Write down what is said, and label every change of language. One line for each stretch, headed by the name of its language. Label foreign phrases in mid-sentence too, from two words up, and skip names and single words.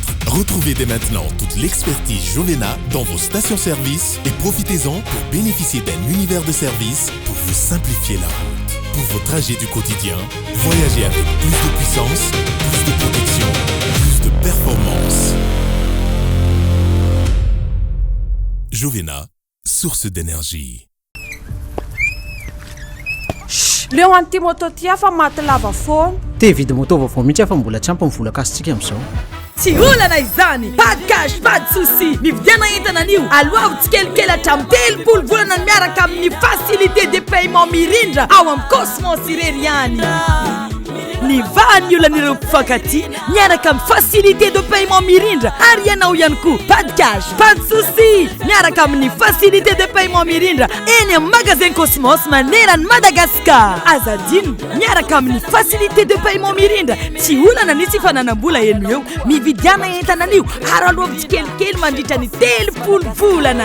French: Retrouvez dès maintenant toute l'expertise Jovena dans vos stations-service et profitez-en pour bénéficier d'un univers de service pour vous simplifier la route. Pour vos trajets du quotidien, voyagez avec plus de puissance, plus de protection, plus de performance. Jovena, source d'énergie.
Malagasy: leo an'ity moto ty afa maty lava foana te vidy moto vaovao mihitsy afa mbola tsy ampamvolaka azy amin'izao tsy olana izany
French: pas de cash pas de souci
Malagasy: mividiana entana anio aloha tsikelikely hatramin'ny 3 volana miaraka amin'ny facilité
French: de paiement
Malagasy: mirindra ao amin'ny Cosmos irery ihany ny vahan'ny olan'ireo mpifankatia miaraka amin'ny
French: facilité de paiement
Malagasy: mirindra ary ianao ihany koa
French: pas de cash pas de souci
Malagasy: miaraka amin'ny
French: facilité de paiement
Malagasy: mirindra eny amin'ny magasin Cosmos manerany Madagasikara azadino miaraka amin'ny
French: facilité de paiement
Malagasy: mirindra tsy olana nisy fananam-bola eno eo mividiana entana anio ary aloha tsikelikely mandritra ny 3 volana